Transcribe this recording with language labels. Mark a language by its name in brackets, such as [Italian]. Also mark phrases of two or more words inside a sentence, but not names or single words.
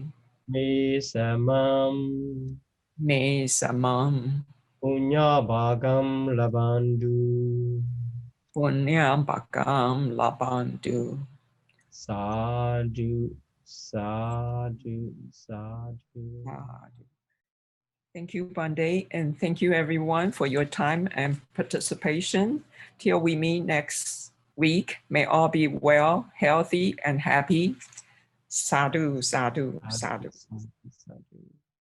[Pali] me samam me samam punya bhagam labandu punyam pakam labantu. sadhu sadhu sadhu. [English] Thank you, Pandey, and thank you everyone for your time and participation. Till we meet next week, may all be well, healthy, and happy. [Pali] Sadhu, sadhu, sadhu. Sadhu.